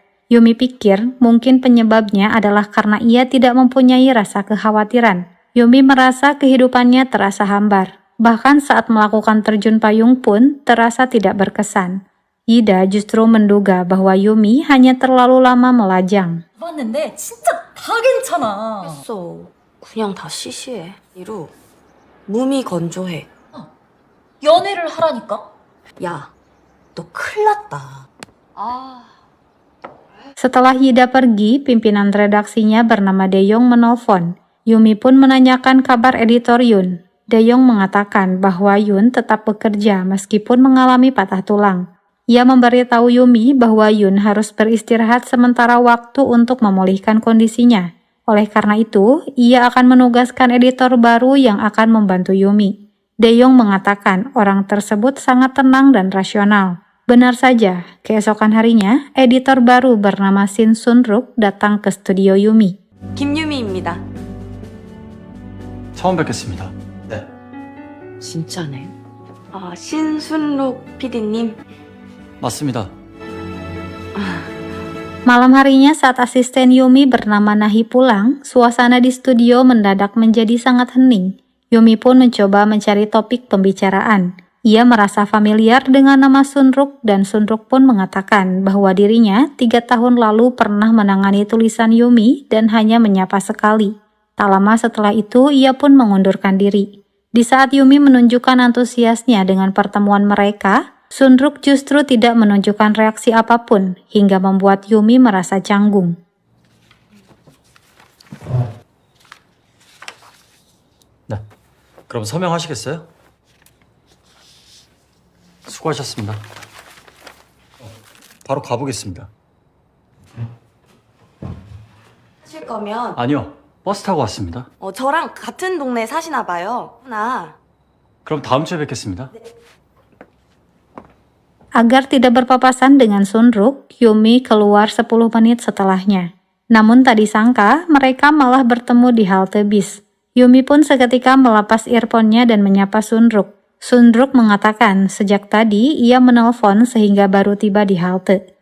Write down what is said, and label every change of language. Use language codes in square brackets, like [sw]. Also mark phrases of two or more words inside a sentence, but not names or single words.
[id] Yumi pikir mungkin penyebabnya adalah karena ia tidak mempunyai rasa kekhawatiran. Yumi merasa kehidupannya terasa hambar. Bahkan saat melakukan terjun payung pun terasa tidak berkesan. Yida justru menduga bahwa Yumi hanya terlalu lama melajang. [ko] 해봤는데 진짜 다 괜찮아. 했어. 그냥 다 시시해. 이루, 몸이 건조해. 연애를 하라니까? 야, 너 큰일 났다. [id] Setelah Yida pergi, pimpinan redaksinya bernama Daeyong menelpon. Yumi pun menanyakan kabar editor Yun. Daeyong mengatakan bahwa Yun tetap bekerja meskipun mengalami patah tulang. Ia memberitahu Yumi bahwa Yun harus beristirahat sementara waktu untuk memulihkan kondisinya. Oleh karena itu, ia akan menugaskan editor baru yang akan membantu Yumi. Daeyong mengatakan orang tersebut sangat tenang dan rasional. Benar saja, keesokan harinya, editor baru bernama Shin Sun-ruk datang ke studio Yumi. [ko] 김유미입니다. 처음 뵙겠습니다. 네. 진짜네. 신순록 PD님. 맞습니다. [id] Malam harinya saat asisten Yumi bernama Nahi pulang, suasana di studio mendadak menjadi sangat hening. Yumi pun mencoba mencari topik pembicaraan. Ia merasa familiar dengan nama Sun-ruk dan Sun-ruk pun mengatakan bahwa dirinya 3 tahun lalu pernah menangani tulisan Yumi dan hanya menyapa sekali. Tak lama setelah itu ia pun mengundurkan diri. Di saat Yumi menunjukkan antusiasnya dengan pertemuan mereka, Sun-ruk justru tidak menunjukkan reaksi apapun hingga membuat Yumi merasa canggung. [ko] 네. 그럼 서명하시겠어요? 수고하셨습니다. 바로 가보겠습니다. 하실 거면 아니요. 버스 타고 왔습니다. 저랑 같은 동네 사시나 봐요. 그럼 다음 주에 뵙겠습니다. [id] Agar tidak berpapasan dengan Sun-ruk, Yumi keluar 10 menit setelahnya. Namun tak disangka, mereka malah bertemu di halte bis. Yumi pun seketika melepas earphone-nya dan menyapa Sun-ruk. Sun-ruk mengatakan sejak tadi ia menelpon sehingga baru tiba di halte.